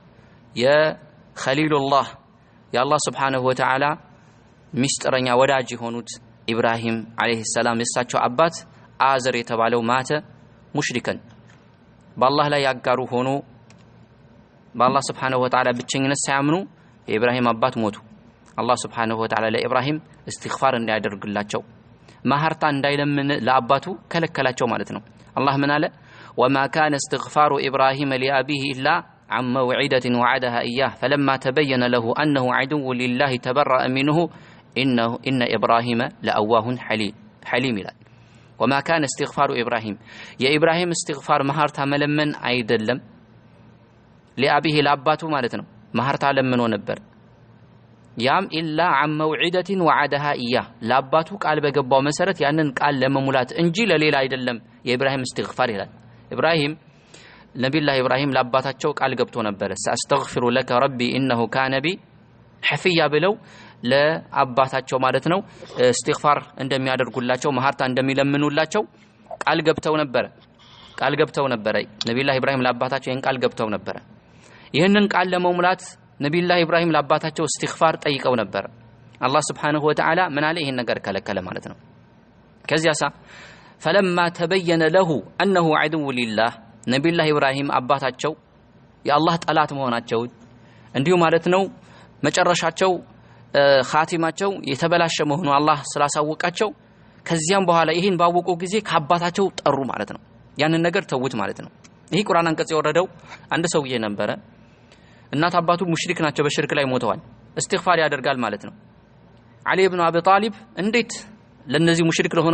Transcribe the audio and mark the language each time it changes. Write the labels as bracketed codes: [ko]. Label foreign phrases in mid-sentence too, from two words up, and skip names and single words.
[am] የኸሊሉላህ የአላህ [ar] سبحانه وتعالى [am] ሚስጥረኛ ወዳጅ የሆኑት ኢብራሂም [ar] عليه السلام [am] የሳቸው አባት አዘር የተባለው [ar] مات مشركا [am] በአላህ ላይ ያጋሩ ሆኖ በአላህ [ar] سبحانه وتعالى [am] ብቸኝነት ሳያምኑ የኢብራሂም አባት ሞቱ አላህ [ar] سبحانه وتعالى [am] ለኢብራሂም እስትግፋር እንዲያደርግላቸው ማህርታ እንዳይለምን ለአባቱ ከለከላቸው ማለት ነው አላህ ምን አለ [ar] وما كان استغفار ابراهيم لابيه الا عن موعده وعدها اياه فلما تبين له انه عدو لله تبرأ منه ان ابراهيم لأواه حليم [am] ይላል [ar] وما كان استغفار ابراهيم يا ابراهيم استغفار [am] ማህርታ መለመን አይደለም لابيه ለአባቱ ማለት ነው ማህርታ ለምኖ ነበር ያም [ar] إلا عن موعده وعدها اياه [am] ለአባቱ ቃል በገባው መሰረት ያንን ቃል ለመሙላት እንጂ ለሌላ አይደለም የኢብራሂም استغفار ይላል ኢብራሂም ነብዩላህ ኢብራሂም ለአባታቸው ቃል ገብቶ ነበር [ar] أستغفر لك ربي انه كان بي حفيا [am] ብለው ለአባታቸው ማለት ነው استغفار እንደሚያደርጉላቸው ማህርታ እንደሚለምኑላቸው ቃል ገብተው ነበር ነብዩላህ ኢብራሂም ለአባታቸው ይሄን ቃል ገብተው ነበር ይሄንን ቃል ለመሙላት ነብዩላህ ኢብራሂም ለአባታቸው استغفار ጠይቀው ነበር አላህ [ar] سبحانه وتعالى [am] ምን አለ ይሄን ነገር ከለከለ ማለት ነው ከዚያሳ فلما [ar] تبين له انه عدو لله [am] ነብዩላህ ኢብራሂም አባታቸው የአላህ ጠላት መሆናቸው እንዲሁ ማለት ነው መጨረሻቸው ኻቲማቸው የተበላሸ መሆኑ አላህ ስላሳወቃቸው ከዚያም በኋላ ይሄን ባወቁ ጊዜ ከአባታቸው ጠሩ ማለት ነው ያንን ነገር ተውት ማለት ነው ይሄ ቁርአን አንቀጽ የወረደው አንድ ሰውዬ ነበረ እናት አባቱ ሙሽሪክ ናቸው በሽርክ ላይ ሞተዋል استغفار ያደርጋል ማለት ነው አሊ ኢብኑ አቢ ጣሊብ እንዴት ለነዚህ ሙሽሪክ ለሆኑ